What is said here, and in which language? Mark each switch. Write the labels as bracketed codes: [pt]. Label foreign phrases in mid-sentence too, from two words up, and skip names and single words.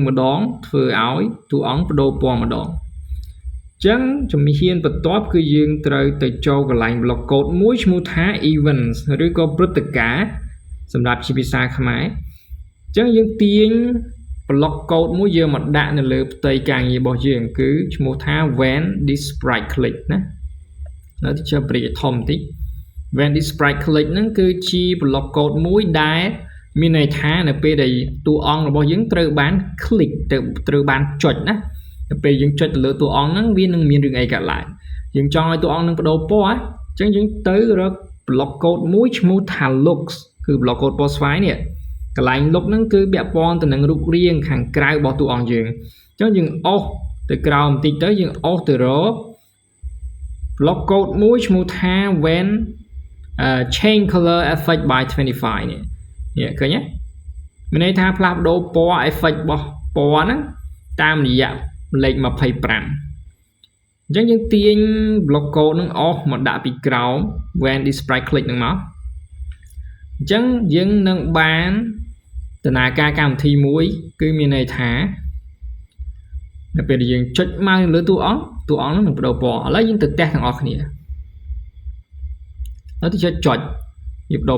[km] ម្ដងធ្វើឲ្យតួអង្គបដូរពណ៌ម្ដងចឹងជំហានបន្ទាប់គឺយើងត្រូវទៅចូលកន្លែង [en] block code [km] មួយឈ្មោះថា events ឬក៏ព្រឹត្តិការណ៍សម្រាប់ជាភាសាខ្មែរចឹងយើងទាញ block code មួយយើងមកដាក់នៅលើផ្ទៃការងាររបស់យើងគឺឈ្មោះថា [en] when this sprite click [km] ណាហើយទីចាំព្រីធំតិច [en] when this sprite click [km] ហ្នឹង គឺជា [en] block code [km] មួយដែលមានន័យថានៅពេលដែលតួអង្គរបស់យើងត្រូវបាន click ត្រូវបានចុចណាទៅពេលយើងចុចទៅលើតួអង្គហ្នឹងវានឹងមានរឿងអីកើតឡើងយើងចង់ឲ្យតួអង្គនឹងបដូរពណ៌អញ្ចឹងយើងទៅរក [en] block code [km] មួយឈ្មោះថា looks គឺ [en] block code [km] ពណ៌ស្វាយនេះកន្លែង look ហ្នឹងគឺពាក់ព័ន្ធទៅនឹងរូបរាងខាងក្រៅរបស់តួអង្គយើងអញ្ចឹងយើងអូសទៅក្រោមបន្តិចទៅយើងអូសទៅរក [en] block code [km] មួយឈ្មោះថា [en] when change color effect by 25 [km] នេះឃើញទេមានន័យថាផ្លាស់ប្ដូរពណ៌ effect របស់ព ណ៌ហ្នឹងតាមរយៈលេខ25អញ្ចឹងយើងទាញ [en] block code [km] នឹងអស់មកដាក់ពីក្រោម [en] when this sprite click [km] នឹងមកអញ្ចឹងយើងនឹងបានដំណើរការកម្មវិធីមួយគឺមានន័យថានៅពេលដែលយើងចុចម៉ៅលើតួអង្គនោះនឹងបដូរពណ៌ឥឡូវយើងទៅតេស្តទាំងអស់គ្នាហើយទៅចុចវាបដូរ